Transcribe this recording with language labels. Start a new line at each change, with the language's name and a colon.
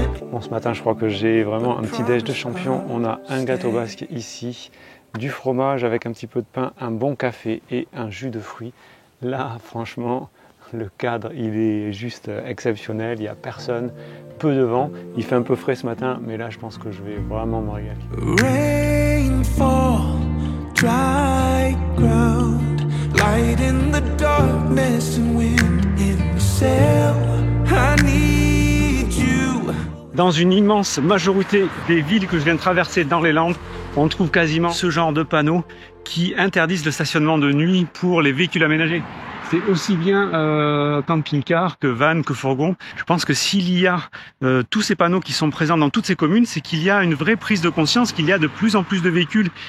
French: Bon, ce matin, je crois que j'ai vraiment un petit déj de champion. On a un gâteau basque ici, du fromage avec un petit peu de pain, un bon café et un jus de fruits. Là, franchement, le cadre, il est juste exceptionnel. Il n'y a personne, peu de vent. Il fait un peu frais ce matin, mais là, je pense que je vais vraiment me régaler.
English: Rainfall, dry ground, light in the darkness and wind in the sail. I need you.
French: Dans une immense majorité des villes que je viens de traverser dans les Landes, on trouve quasiment ce genre de panneaux qui interdisent le stationnement de nuit pour les véhicules aménagés. C'est aussi bien camping-car que van, que fourgon. Je pense que s'il y a tous ces panneaux qui sont présents dans toutes ces communes, c'est qu'il y a une vraie prise de conscience qu'il y a de plus en plus de véhicules.